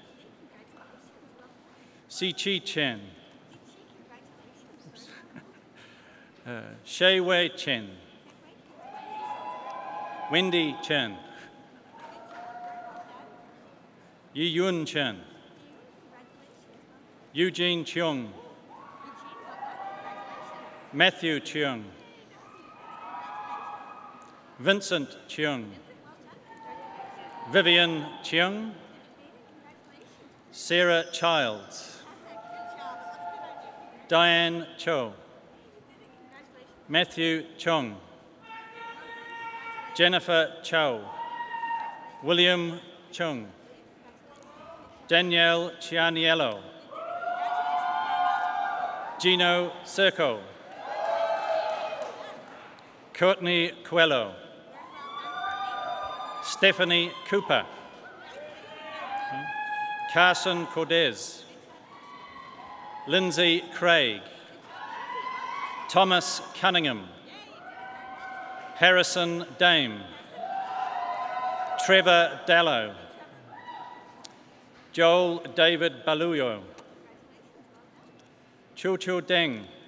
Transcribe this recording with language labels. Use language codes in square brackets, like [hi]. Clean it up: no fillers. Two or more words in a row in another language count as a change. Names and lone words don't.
[en] Si Chi Chen, Shei Wei Chen, Wendy Chen, Yi Yun Chen, Eugene Cheung, Matthew Cheung, Vincent Cheung, Vivian Cheung, Sarah Childs, Diane Cho, Matthew Chong, Jennifer Chow, William Chung, Danielle Chianiello, Gino Circo, Courtney Coelho, Stephanie Cooper, Carson Cordes, Lindsay Craig, Thomas Cunningham, Harrison Dame, Trevor Dallow, Joel David Baluyo, Chu Chu Deng,